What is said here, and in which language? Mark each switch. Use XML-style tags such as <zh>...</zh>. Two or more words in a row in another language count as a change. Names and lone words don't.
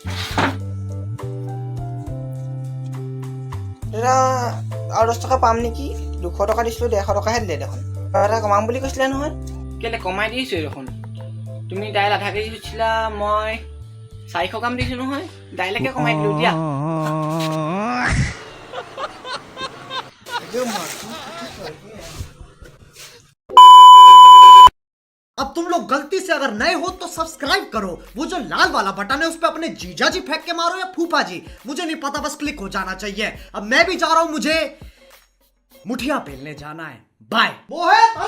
<as>দাদা আৰু 10 টকা পাম নেকি 200 টকা দিছিলোঁ 150 টকাহে দিলে দেখোন আৰু এটা কমাম বুলি কৈছিলে নহয় কেলে কমাই দিছোঁ দেখোন তুমি দাইল আধা কেজি দিছিলা মই 400 গ্ৰাম দিছোঁ নহয় দাইলকে কমাই দিলোঁ দিয়া</as> <hi>अब तुम लोग गलती से अगर नए हो तो सब्सक्राइब करो वो जो लाल वाला बटन है उस पे अपने जीजा जी फेंक के मारो या फूफा जी मुझे नहीं पता बस क्लिक हो जाना चाहिए अब मैं भी जा रहा हूं मुझे मुठिया पेलने जाना है बाय मोहित</hi>